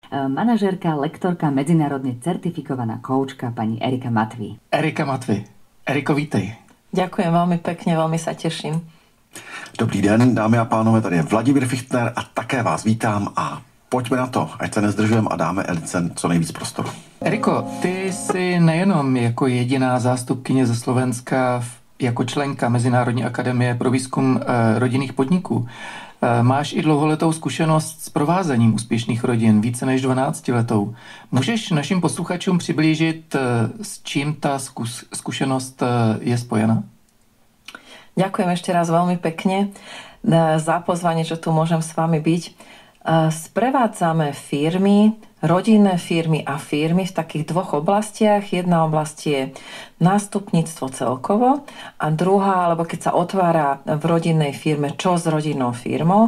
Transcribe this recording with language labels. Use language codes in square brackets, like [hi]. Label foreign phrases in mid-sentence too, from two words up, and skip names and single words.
[sk] Manažérka, lektorka, medzinárodne certifikovaná koučka pani Erika Matví. [cs] Erika Matví. Eriko, vítej. [sk] Ďakujem veľmi pekne, veľmi sa teším. [cs] Dobrý den, dámy a pánové, tady je Vladimír Fichtner a také vás vítám a pojďme na to, ať se nezdržujeme a dáme Elice co nejvíc prostoru. Eriko, ty jsi nejenom jako jediná zástupkyně ze Slovenska, jako členka Mezinárodní akademie pro výzkum rodinných podniků. Máš i dlouholetou zkušenost s provázením úspěšných rodin, více než 12 letou. Můžeš našim posluchačům přiblížit, s čím ta zkušenost je spojena? [sk] Ďakujem ešte raz veľmi pekne za pozvanie, že tu môžem s vami byť. Sprevádzame firmy, rodinné firmy a firmy v takých dvoch oblastiach. Jedna oblasť je nástupníctvo celkovo a druhá, alebo keď sa otvára v rodinnej firme, čo s rodinnou firmou.